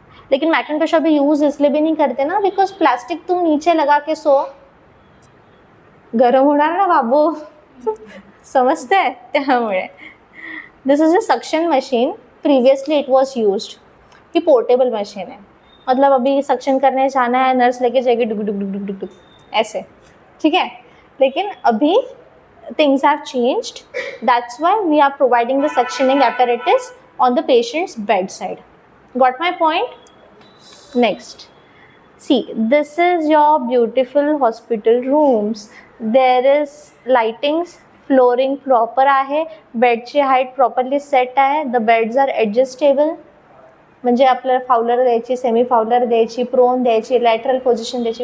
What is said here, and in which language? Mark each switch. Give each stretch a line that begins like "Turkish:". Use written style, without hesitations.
Hindi: लेकिन मैकिंटॉश अभी यूज इसलिए भी नहीं करते ना बिकॉज प्लास्टिक तुम नीचे लगा के सो,
Marathi: गरम होणार ना बाबू, समजते है, त्यामुळे.
English: This is a suction machine. Previously it was used.
Hindi: He portable machine है, मतलब अभी सक्शन करने जाना है, नर्स लेके जाएगी डुक डुक डुक डुक डुक डुक ऐसे, ठीक है. लेकिन अभी
English: things have changed. That's why we are providing the suctioning apparatus on the patient's bedside. Got my point? Next, see, this is your beautiful hospital rooms. There is lightings, flooring proper
Marathi: आहे, बेडची height properly set आहे.
English: The beds are adjustable,
Marathi: म्हणजे आपल्याला Fowler द्यायची, semi Fowler द्यायची, prone द्यायची, lateral position द्यायची.